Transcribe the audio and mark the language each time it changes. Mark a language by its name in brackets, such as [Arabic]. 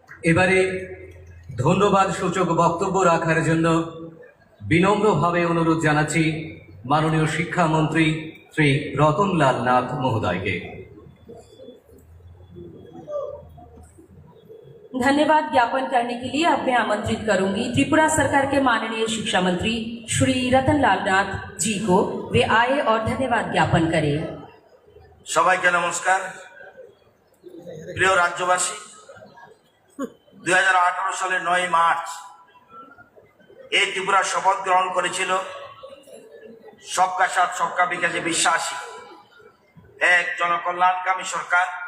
[Bangla] এবারে ধন্যবাদ সূচক বক্তব্য রাখার জন্য বিনম্রভাবে অনুরোধ জানাচ্ছি মাননীয় শিক্ষামন্ত্রী শ্রী রতনলাল নাথ মহোদয়কে। [Hindi] धन्यवाद ज्ञापन करने के लिए अब मैं आमंत्रित करूंगी त्रिपुरा सरकार के माननीय शिक्षा मंत्री श्री रतनलाल नाथ जी को। वे आए और धन्यवाद ज्ञापन करें। [Bangla] সবাইকে নমস্কার। প্রিয় রাজ্যবাসী, 2018 সালের 9 মার্চ এই ত্রিপুরা শপথ গ্রহণ করেছিল সবকা সাথ সবকা বিকাশে বিশ্বাসী এক জনকল্যাণকামী সরকার।